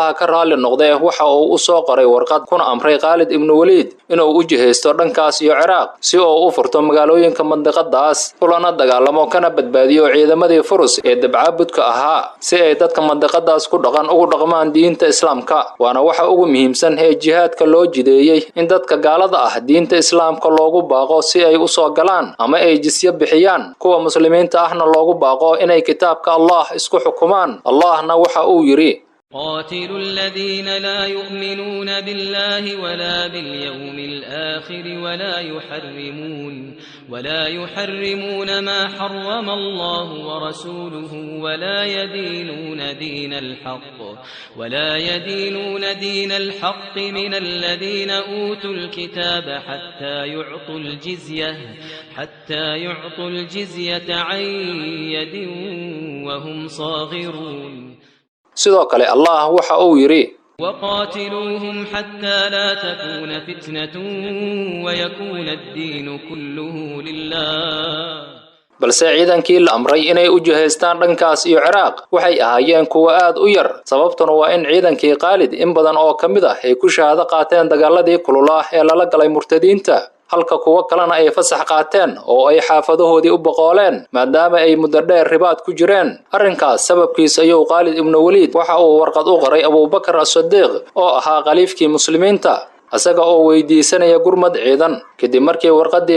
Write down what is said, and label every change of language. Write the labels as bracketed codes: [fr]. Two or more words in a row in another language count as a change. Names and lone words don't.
[so] raali noqdee waxa uu u soo qoray warqad kuna amray amray Khalid ibn Walid inuu u jihaysto dhankaas iyo Ciraaq si uu u furto magaalooyinka mandiqadaas ulana dagaalamo kana badbaadiyo ciidamadii Furus ee dabcaabudka ahaa si ay dadka mandiqadaas ku dhaqan ugu dhaqmaan diinta Islaamka waana waxa ugu muhiimsan ee jihaadka loo jideeyay in dadka gaalada ah diinta Islaamka loogu baaqo si ay u soo galaan ama ay jizya bixiyaan kuwa muslimiinta ahna loogu baaqo inay kitaabka Allah isku xukumaan Allahna waxa uu yiri [ar] قاتلوا الذين لا يؤمنون بالله ولا باليوم الآخر ولا يحرمون ما حرم الله ورسوله ولا يدينون دين الحق من الذين أوتوا الكتاب حتى يعطوا الجزية عن يد وهم صاغرون [so] sidoo kale Allah waxa uu yiri [ar] وقاتلوهم حتى لا تكون فتنة ويكون الدين كله لله [so] balse ciidankii la amray inay u jihaystaan dhankaas iyo Ciraaq waxay ahaayeen kuwa aad u yar sababtuna waa in ciidankii Khalid in badan oo kamid ah ay ku shahaado qaateen dagaaladii kululaah ee lala galay murtadiinta halka kuwa kalena ay fasax qaateen oo ay xaafadahoodii u boqoleen maadaama ay muddo dheer ribaad ku jireen arrinkaas sababkiisa ayuu Khalid ibn Walid waxa uu warqad u qoray Abu Bakr as-Siddiq oo ahaa khaliifkii muslimiinta asaga oo weydiisanaya gurmad ciidan kadib markii warqadii